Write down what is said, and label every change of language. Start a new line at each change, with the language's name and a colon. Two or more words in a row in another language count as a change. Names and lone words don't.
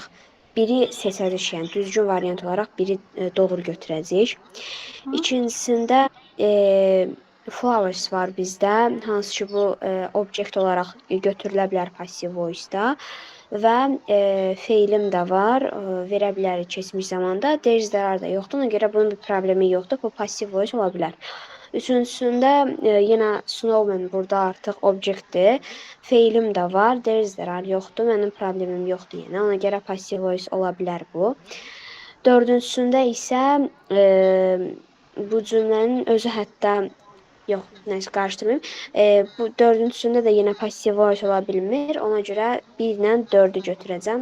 Azerbaijani: Biri seçəcəyik, yəni düzgün variant olaraq biri doğru götürəcəyik. İkincisində flowers var bizdə, hansı ki bu obyekt olaraq götürülə bilər
English: passive voice-
Azerbaijani: da. Və feilim də var, verə bilərik keçmiş zamanda.
English: There is, there are
Azerbaijani: da yoxdur, ona görə bunun bir problemi yoxdur, bu
English: passive voice
Azerbaijani: ola bilər. Üçüncüsündə yenə snowman burada artıq obyektdir. Feilim də var,
English: there is, there are
Azerbaijani: yoxdur, mənim problemim yoxdur yenə, ona görə
English: passive voice
Azerbaijani: ola bilər bu. Dördüncüsündə isə bu cümlənin özü hətta yox, nəsə qarışdırmayım. Bu dördüncüsündə də yenə
English: passive voice
Azerbaijani: ola bilmir. Ona görə 1 ilə 4-ü götürəcəm.